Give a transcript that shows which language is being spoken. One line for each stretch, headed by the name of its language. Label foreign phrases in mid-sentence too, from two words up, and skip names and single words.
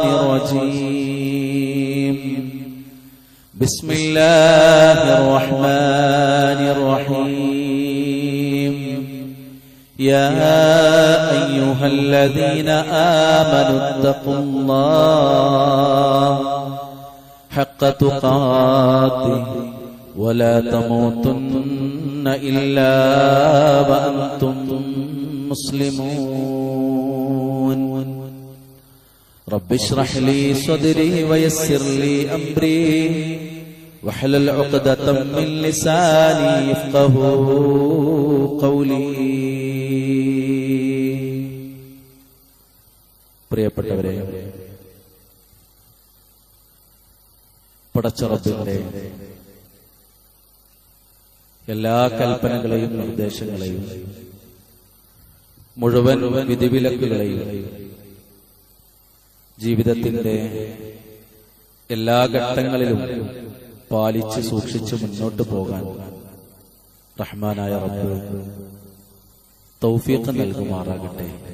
Arabic: الرجيم بسم الله الرحمن الرحيم يا أيها الذين آمنوا اتقوا الله حق تقاته ولا تموتن إلا وأنتم مسلمون رب اشرح لي صدري ويسر لي أمري واحلل عقدة من لساني يفقهوا قولي
Malayalam: പ്രിയപ്പെട്ടവരെ, പടച്ച റബ്ബിന്റെ എല്ലാ കൽപ്പനകളെയും നിർദ്ദേശങ്ങളെയും മുഴുവൻ വിധിവിലക്കുകളെയും ജീവിതത്തിന്റെ എല്ലാ ഘട്ടങ്ങളിലും പാലിച്ച് സൂക്ഷിച്ച് മുന്നോട്ട് പോകാൻ റഹ്മാനായ റബ്ബ് തൗഫീഖ് നൽകുമാറാകട്ടെ.